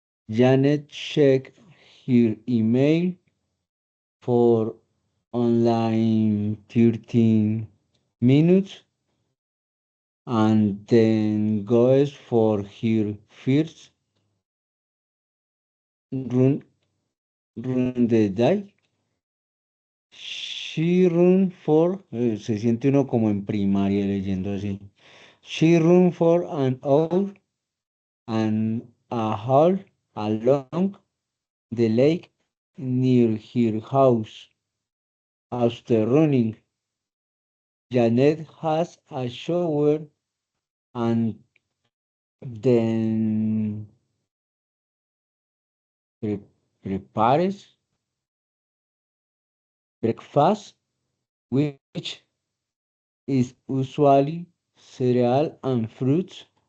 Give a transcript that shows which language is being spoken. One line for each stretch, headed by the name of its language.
English: Janet checked her email for online 13 minutes and then goes for her first run the day. She run for,
Spanish: se siente uno como en primaria leyendo así.
English: She run for an hour and a half along the lake near her house. After running, Janet has a shower and then prepares breakfast, which is usually cereal and fruits.